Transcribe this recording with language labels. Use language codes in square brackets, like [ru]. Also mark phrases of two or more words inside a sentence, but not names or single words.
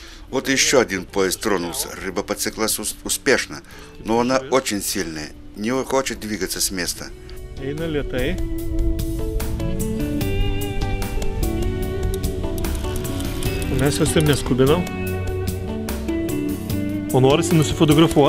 [ru] Вот еще один поезд тронулся. Рыба подсеклась успешно, но она очень сильная, не хочет двигаться с места. [lt] Eina lėtai. Mes jos ir neskubinam. O norisi nusifotografuoti.